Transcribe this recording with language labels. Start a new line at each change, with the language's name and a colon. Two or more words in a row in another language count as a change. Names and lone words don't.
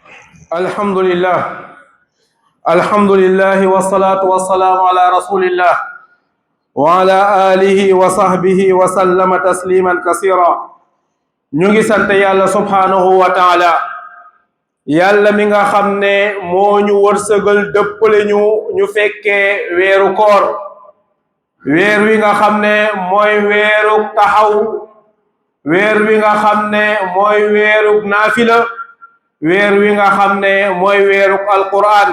Arabic: الحمد لله. الحمد لله والصلاة والسلام على رسول الله وعلى آله وصحبه وسلم تسليما كثيرا.
Wolof: ñu ngi sant yàlla
Arabic: سبحانه وتعالى,
Wolof: yàlla mi nga xam ne moo ñu wërsëgal dëppale ñu fekkee weeru koor, weer wi nga xam ne mooy weeru taxaw, weer wi nga xam ne mooy weeru naafila, weer wi nga xam ne mooy weeru alquran.